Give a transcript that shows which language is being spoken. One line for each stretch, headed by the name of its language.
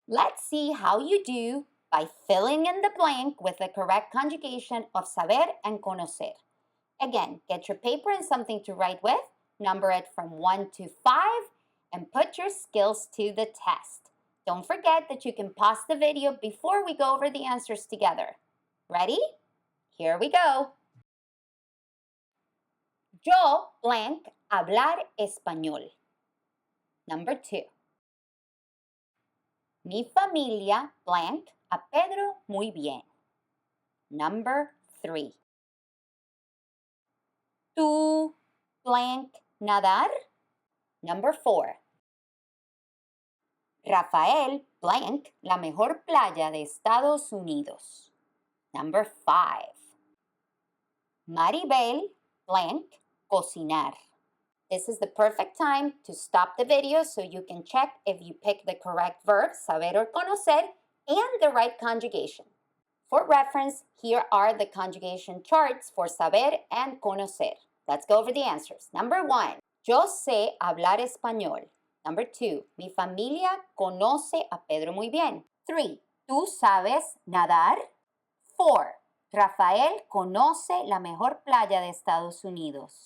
English: Let's see how you do by filling in the blank with the correct conjugation of saber and conocer. Again, get your paper and something to write with, number it from 1 to 5, and put your skills to the test. Don't forget that you can pause the video before we go over the answers together. Ready? Here we go.
Spanish: Yo blank hablar español.
English: Number 2.
Spanish: Mi familia blank a Pedro muy bien.
English: Number 3. ¿Tú blank nadar? Number 4.
Spanish: Rafael blank la mejor playa de Estados Unidos.
English: Number 5. Maribel blank cocinar. This is the perfect time to stop the video so you can check if you pick the correct verb, saber or conocer, and the right conjugation. For reference, here are the conjugation charts for saber and conocer. Let's go over the answers. Number 1,
Spanish: yo sé hablar español.
English: Number 2,
Spanish: mi familia conoce a Pedro muy bien. 3, ¿tú sabes nadar? 4, Rafael conoce la mejor playa de Estados Unidos.